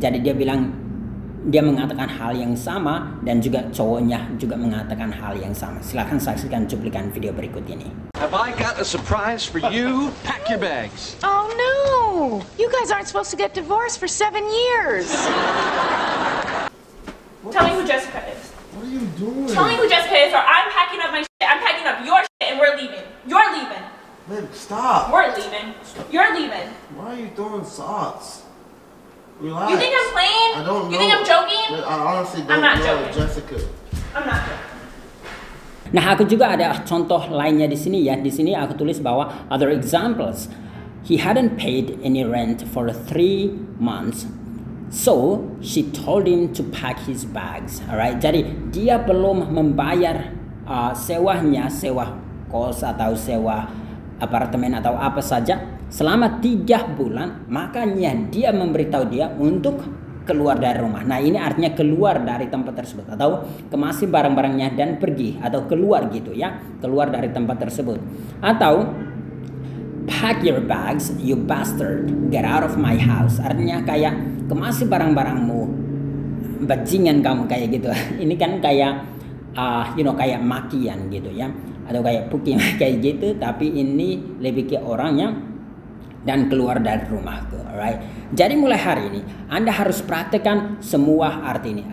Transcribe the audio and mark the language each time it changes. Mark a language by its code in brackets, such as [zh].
[id] Jadi dia mengatakan hal yang sama dan juga cowoknya juga mengatakan hal yang sama. Silahkan saksikan cuplikan video berikut ini. [en] Have I got a surprise for you? Pack your bags. Oh no! You guys aren't supposed to get divorced for 7 years. Tell me who Jessica is. What are you doing? Tell me who Jessica is, or I'm packing up my shit. I'm packing up your shit, and we're leaving. You're leaving. Babe, stop. We're leaving. You're leaving. Why are you throwing socks? Relax. You think I'm playing? I don't know. You think I'm joking? I honestly I'm don't not know joking. Jessica. I'm not joking. [id] Nah, aku juga ada contoh lainnya di sini ya. Di sini aku tulis bahwa [en] other examples. He hadn't paid any rent for 3 months. So, she told him to pack his bags. [id] Alright. Jadi, dia belum membayar sewanya, sewa kos atau sewa apartemen atau apa saja selama 3 bulan. Makanya dia memberitahu dia untuk keluar dari rumah. Nah ini artinya keluar dari tempat tersebut atau kemasi barang-barangnya dan pergi atau keluar gitu ya, keluar dari tempat tersebut. [en] Atau pack your bags you bastard, get out of my house. [id] Artinya kayak kemasi barang-barangmu, bajingan kamu, kayak gitu. Ini kan kayak kayak makian gitu ya, atau kayak puking kayak gitu, tapi ini lebih ke orangnya dan keluar dari rumahku. Alright. Jadi mulai hari ini Anda harus praktekkan semua arti ini.